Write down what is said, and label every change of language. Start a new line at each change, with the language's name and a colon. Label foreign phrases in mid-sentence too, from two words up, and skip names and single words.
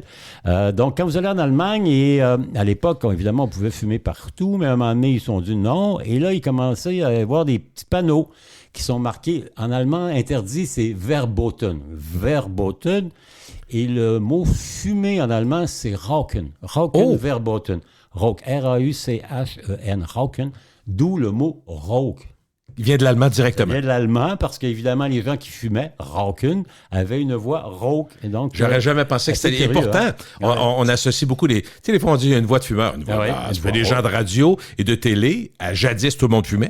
French: Donc, quand vous allez en Allemagne, et à l'époque, évidemment, on pouvait fumer partout, mais à un moment donné, ils se sont dit non. Et là, ils commençaient à avoir des petits panneaux qui sont marqués en allemand interdit, c'est Verboten. Verboten. Et le mot fumer en allemand, c'est Rauchen.
German: Rauchen, Verboten. Rauch, R-A-U-C-H-E-N, Rauchen,
French: d'où le mot Rauch. Il vient de l'allemand Ça directement. vient de l'allemand parce qu'évidemment, les gens qui fumaient, Rauchen, avaient une voix rauque. Et donc, J'aurais jamais pensé que c'est c'était curieux, important. hein? On associe beaucoup les... Tu sais, des fois, on dit une voix de fumeur. Une voix Ah ouais, basse. une Ça voix fait des gens de radio et de télé. À jadis, tout le monde fumait.